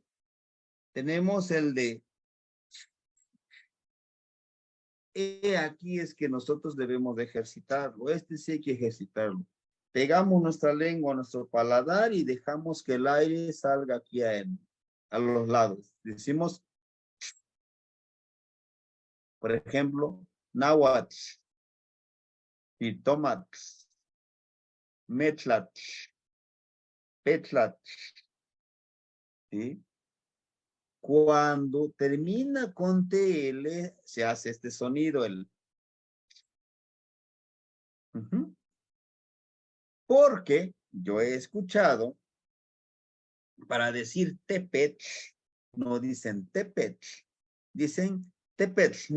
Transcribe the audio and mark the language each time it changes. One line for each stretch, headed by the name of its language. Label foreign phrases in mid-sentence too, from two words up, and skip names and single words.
Spanish: Tenemos el de aquí es que nosotros debemos de ejercitarlo. Este sí hay que ejercitarlo. Pegamos nuestra lengua a nuestro paladar y dejamos que el aire salga aquí a los lados. Decimos, por ejemplo, náhuatl,
Nahuatl languages: pitomatl, metlatl, petlatl,
Spanish: ¿sí? Cuando termina con TL, se hace este sonido, el... Porque yo he escuchado, para decir tepet, no dicen tepet, dicen tepet.